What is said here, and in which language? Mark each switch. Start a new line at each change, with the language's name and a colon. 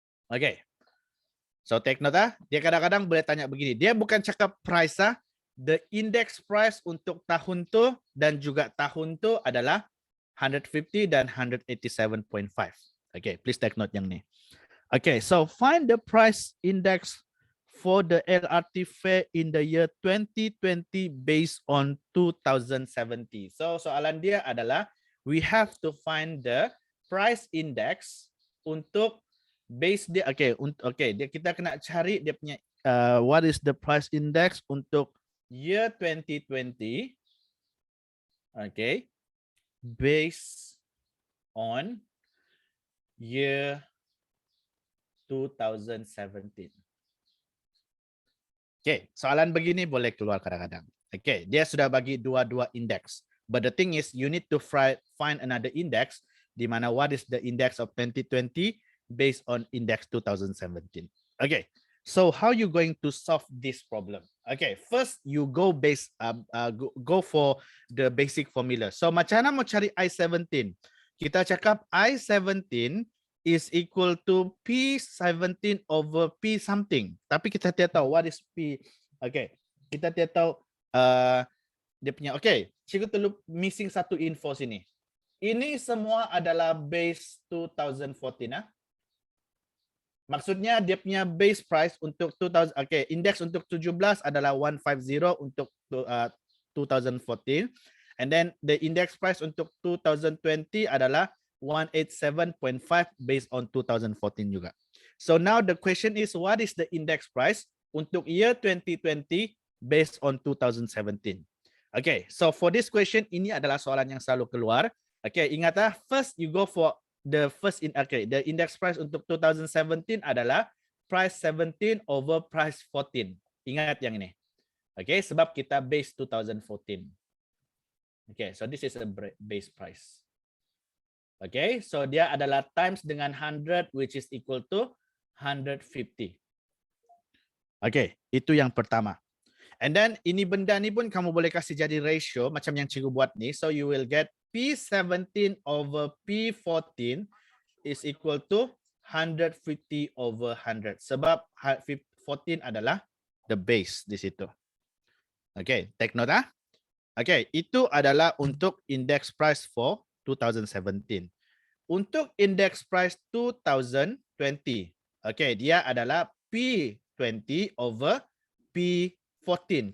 English: Okay. So take note
Malay: dia kadang-kadang boleh tanya begini. Dia bukan cakap
English: price the index price
Malay: untuk tahun tu dan juga tahun tu adalah 150 dan 187.5.
English: Okay, please take note
Malay: yang ni.
English: Okay, so find the price index for the LRT fare in the year 2020 based on 2070. So
Malay: soalan dia adalah
English: we have to find the price index untuk base dia.
Malay: Kita kena cari dia punya
English: what is the price index
Malay: untuk year 2020.
English: Okay, based on year 2017.
Malay: Okay, soalan begini boleh keluar kadang-kadang. Okay, dia sudah bagi dua-dua index.
English: But the thing is, you need to find another index,
Malay: di mana
English: what is the index of 2020 based on index 2017. Okay, so how you going to solve this problem? Okay, first you go for the basic formula.
Malay: So macam mana mau cari I17? Kita cakap
English: I17 is equal to P17 over P something.
Malay: Tapi kita tidak tahu
English: what is P.
Malay: Okay, kita tidak tahu dia punya. Okay, cikgu perlu missing satu info sini. Ini semua adalah base 2014. Maksudnya dia punya base price untuk 2000. Okay, index untuk 17 adalah 150 untuk 2014.
English: And then the index price untuk 2020 adalah 187.5 based on 2014 juga. So now the question is, what is the index price untuk year 2020 based on 2017? Okay, so for this question,
Malay: ini adalah soalan yang selalu keluar.
English: Okay,
Malay: ingatlah,
English: first you go for the the index price untuk 2017 adalah price 17 over price 14.
Malay: Ingat yang ini. Okay, sebab kita base 2014.
English: Okay, so this is a base price. Okay, so
Malay: dia adalah
English: times dengan 100 which is equal to 150.
Malay: Okay, itu yang pertama.
English: And then
Malay: ini benda ni pun kamu boleh kasih jadi ratio macam yang cikgu buat ni.
English: So you will get P17 over P14 is equal to 150 over 100.
Malay: Sebab 14 adalah the base di situ. Okay,
English: take note
Malay: ah.
English: Okay,
Malay: itu adalah untuk
English: index price for 2017. Untuk index price 2020, okay,
Malay: dia adalah
English: P20 over P14.